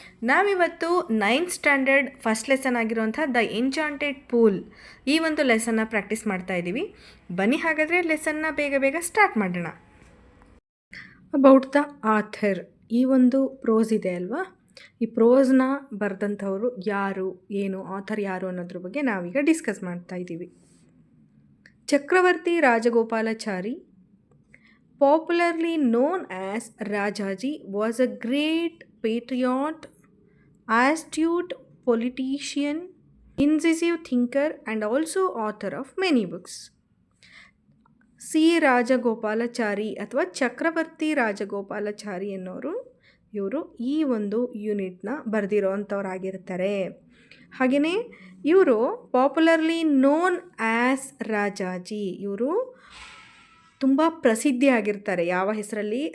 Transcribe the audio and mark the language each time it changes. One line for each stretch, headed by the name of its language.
Kannada: ನಾವಿವತ್ತು 9th standard first lesson ಆಗಿರುವಂಥ the enchanted pool ಈ ಒಂದು ಲೆಸನ್ನ ಪ್ರಾಕ್ಟೀಸ್ ಮಾಡ್ತಾ ಇದ್ದೀವಿ. ಬನ್ನಿ ಹಾಗಾದರೆ ಲೆಸನ್ನ ಬೇಗ ಸ್ಟಾರ್ಟ್ ಮಾಡೋಣ.
English: about the author,
Kannada: ಈ ಒಂದು ಪ್ರೋಸ್ ಇದೆ ಅಲ್ವಾ, ಈ ಪ್ರೋಸ್ನ ಬರೆದಂಥವರು ಯಾರು, ಏನು, ಆಥರ್ ಯಾರು ಅನ್ನೋದ್ರ ಬಗ್ಗೆ ನಾವೀಗ ಡಿಸ್ಕಸ್ ಮಾಡ್ತಾ ಇದ್ದೀವಿ.
English: Chakravarti Rajagopalachari, popularly known as Rajaji, was a great patriot, astute politician, incisive thinker, and also author of many books.
Kannada: C Rajagopalachari ಅಥವಾ ಚಕ್ರವರ್ತಿ ರಾಜಗೋಪಾಲಾಚಾರಿ ಅನ್ನೋರು ಇವರು ಈ ಒಂದು ಯೂನಿಟ್ನ ಬರೆದಿರೋವಂಥವ್ರಾಗಿರ್ತಾರೆ. ಹಾಗೆಯೇ ಇವರು
English: popularly known as
Kannada: ರಾಜಾಜಿ, ಇವರು ತುಂಬ ಪ್ರಸಿದ್ಧಿಯಾಗಿರ್ತಾರೆ. ಯಾವ ಹೆಸರಲ್ಲಿ?